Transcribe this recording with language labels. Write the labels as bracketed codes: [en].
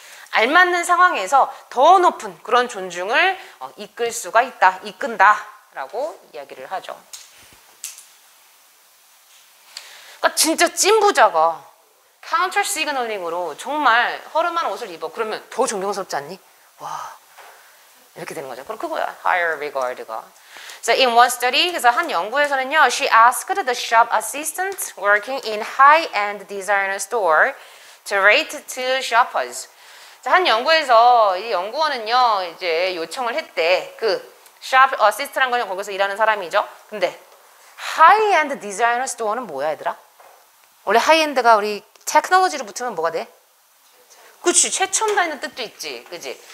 [ko] 알맞는 상황에서 더 높은 그런 존중을 이끌 수가 있다, 이끈다라고 이야기를 하죠. 그러니까 진짜 찐 부자가 카운터 시그널링으로 정말 허름한 옷을 입어. 그러면 더 존경스럽지 않니? 와, 이렇게 되는 거죠. 그럼 그거야. [en] higher regard가. So in one study, [ko] 그래서 한 연구에서는요, [en] she asked the shop assistant working in high-end designer store to rate to shoppers. [ko] 자, 한 연구에서 이 연구원은요, 이제 요청을 했대. 그 shop assist라는 건 거기서 일하는 사람이죠. 근데 high-end designer store는 뭐야, 얘들아? 원래 하이엔드가 우리 테크놀로지로 붙으면 뭐가 돼? 그치, 최첨단이라는 뜻도 있지, 그지?